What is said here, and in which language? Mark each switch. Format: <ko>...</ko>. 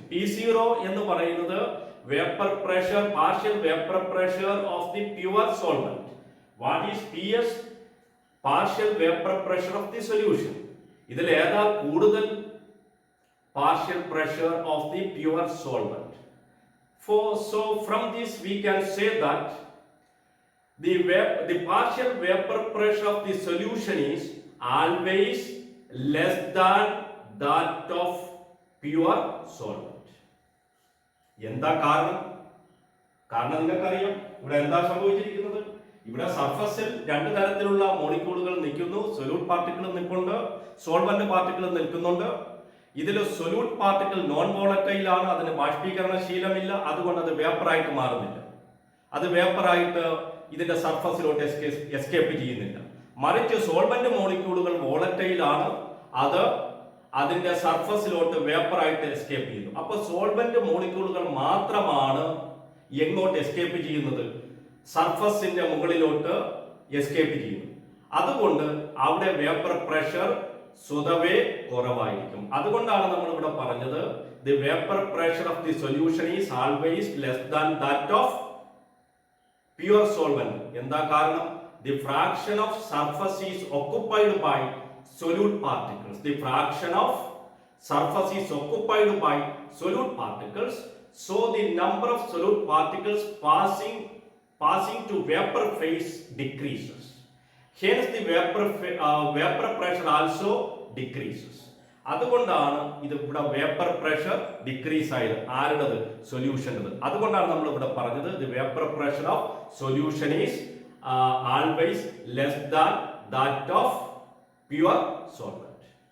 <ml>P0 എന്ന് പറയുന്നത് vapour pressure, partial vapour pressure of the pure solvent. What is PS? Partial vapour pressure of the solution. ഇതിൽ ഏതാ കൂടുതൽ? Partial pressure of the pure solvent.</ml> <en>So from this we can say that the partial vapor pressure of the solution is always less than that of pure solvent.</en> <ml>എന്താ കാരണം? കാരണം നിങ്ങൾക്കറിയാം ഇവിടെ എന്താ സംഭവിച്ചിരിക്കുന്നത്? ഇവിടെ സർഫസിൽ രണ്ട് തരത്തിലുള്ള മോളിക്യൂളുകൾ നിൽക്കുന്നു. സൊല്യൂട്ട് പാർട്ടിക്കിൾ നിൽക്കുന്നുണ്ട്, സോൾവെന്റ് പാർട്ടിക്കിൾ നിൽക്കുന്നുണ്ട്. ഇതിൽ സൊല്യൂട്ട് പാർട്ടിക്കിൾ നോൺ വോളറ്റൈൽ ആണ്, അതിന് ബാഷ്പീകരണ ശീലമില്ല, അതുകൊണ്ട് അത് വേപ്പറായിട്ട് മാറുന്നില്ല. അത് വേപ്പറായിട്ട് ഇതിന്റെ സർഫസിലോട്ട് എസ്കേപ്പ് ചെയ്യുന്നില്ല. മറിച്ച് സോൾവെന്റ് മോളിക്യൂളുകൾ വോളറ്റൈൽ ആണ്, അത് അതിന്റെ സർഫസിലോട്ട് വേപ്പറായിട്ട് എസ്കേപ്പ് ചെയ്യുന്നു. അപ്പൊ സോൾവെന്റ് മോളിക്യൂളുകൾ മാത്രമാണ് എങ്ങോട്ട് എസ്കേപ്പ് ചെയ്യുന്നത്? സർഫസിന്റെ മുകളിലോട്ട് എസ്കേപ്പ് ചെയ്യുന്നു. അതുകൊണ്ട് അവിടെ വേപ്പർ പ്രഷർ സ്വതവേ കുറവായിരിക്കും. അതുകൊണ്ടാണ് നമ്മൾ ഇവിടെ പറഞ്ഞത് the vapour pressure of the solution is always less than that of pure solvent. എന്താ കാരണം? The fraction of surface is occupied by</ml> <en>solute particles. The fraction of surface is occupied by solute particles, so the number of solute particles passing to vapor phase decreases. Hence the vapor pressure also decreases.</en> <ml>അതുകൊണ്ടാണ് ഇത് ഇവിടെ vapour pressure decrease ആയത്. ആരുടേത്? സൊല്യൂഷൻ്റെത്. അതുകൊണ്ടാണ് നമ്മൾ ഇവിടെ പറഞ്ഞത് the vapour pressure of solution is always less than that of pure solvent.</ml>